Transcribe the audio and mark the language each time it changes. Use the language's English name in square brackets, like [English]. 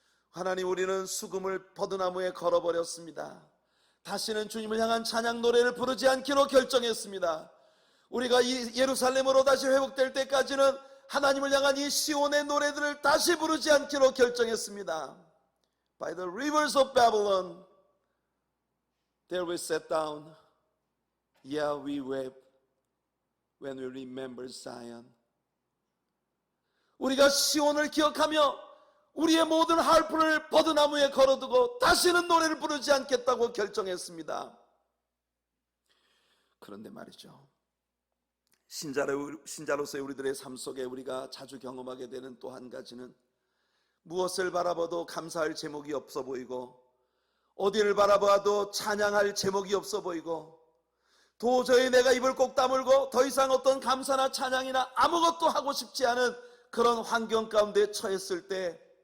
[Korean] 하나님, 우리는 수금을 버드나무에 걸어버렸습니다. 다시는 주님을 향한 찬양 노래를 부르지 않기로 결정했습니다. 우리가 이 예루살렘으로 다시 회복될 때까지는 하나님을 향한 이 시온의 노래들을 다시 부르지 않기로 결정했습니다. [English] By the rivers of Babylon, there we sat down. Yeah, we wept when we remember Zion. [Korean] 우리가 시온을 기억하며 우리의 모든 harp를 버드나무에 걸어두고 다시는 노래를 부르지 않겠다고 결정했습니다. 그런데 말이죠, 신자로서의 우리들의 삶 속에 우리가 자주 경험하게 되는 또 한 가지는 무엇을 바라봐도 감사할 제목이 없어 보이고 어디를 바라봐도 찬양할 제목이 없어 보이고 도저히 내가 입을 꼭 다물고 더 이상 어떤 감사나 찬양이나 아무것도 하고 싶지 않은 그런 환경 가운데 처했을 때,